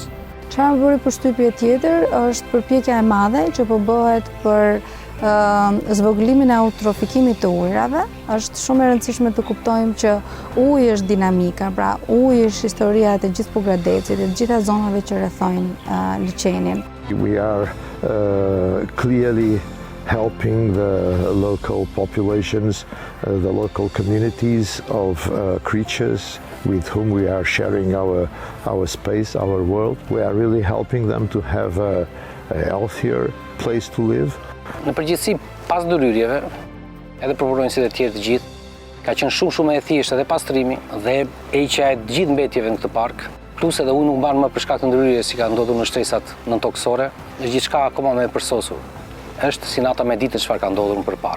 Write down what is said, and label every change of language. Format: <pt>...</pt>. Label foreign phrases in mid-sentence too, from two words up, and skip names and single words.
<sq>Çfarë më bëri përshtypje tjetër është përpjekja e madhe që po bëhet për zvogëlimin e eutrofikimit të ujrave. Është shumë e rëndësishme të kuptojmë që uji është dinamika, pra uji është historia e të gjithë Pogradecit, e të gjitha zonave që rrethojnë liçenin.</sq> <en>We are clearly helping the local populations, the local communities of creatures with whom we are sharing our space, our world. We are really helping them to have a healthier place to live.</en> <sq>Në përgjithësi, pas ndërhyrjeve, edhe për punonjësit e tjerë të gjithë, ka qenë shumë e thjeshtë edhe pastrimi dhe heqja e të gjithë mbetjeve në këtë park, plus edhe uji nuk mban më për shkak të ndërhyrjes si ka ndodhur në shtresat nëntokësore, dhe gjithçka akoma më e përsosur. Është si nata me ditë çfarë ka ndodhur më përpara.</sq>